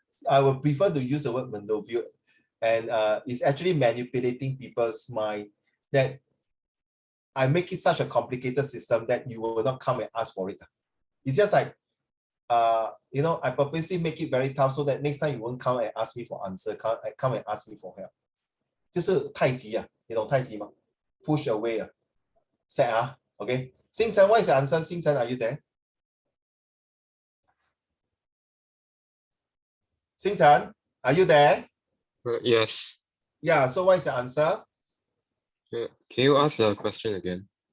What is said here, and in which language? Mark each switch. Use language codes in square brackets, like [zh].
[en] I would prefer to use the word maneuver, and it's actually manipulating people's mind that I make it such a complicated system that you will not come and ask for it. It's just like, I purposely make it very tough so that next time you won't come and ask me for answer, come and ask me for help. [zh] 就是太极啊，你懂太极吗 ？ [en] Push away [zh] 啊 ，set 啊 ，OK。 [en] 星辰 what is the answer? 星辰 are you there? 星辰 are you there? Yes. Yeah, so what is the answer? Yeah. Can you ask the question again?